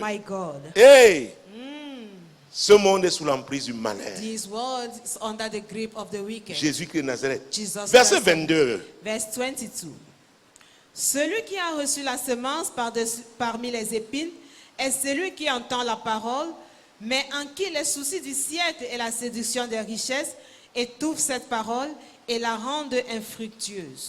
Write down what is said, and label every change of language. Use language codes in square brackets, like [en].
[en] My God. Hey, [fr] Ce monde est sous l'emprise du malin. [en] This world is under the grip of the wicked. [fr] Jésus-Christ de Nazareth. [en] Jesus [fr] Verset [en] Christ. [fr] 22. [en] Verse 22. [fr] Celui qui a reçu la semence parmi les épines est celui qui entend la parole, mais en qui les soucis du siècle et la séduction des richesses étouffent cette parole et la rendent infructueuse.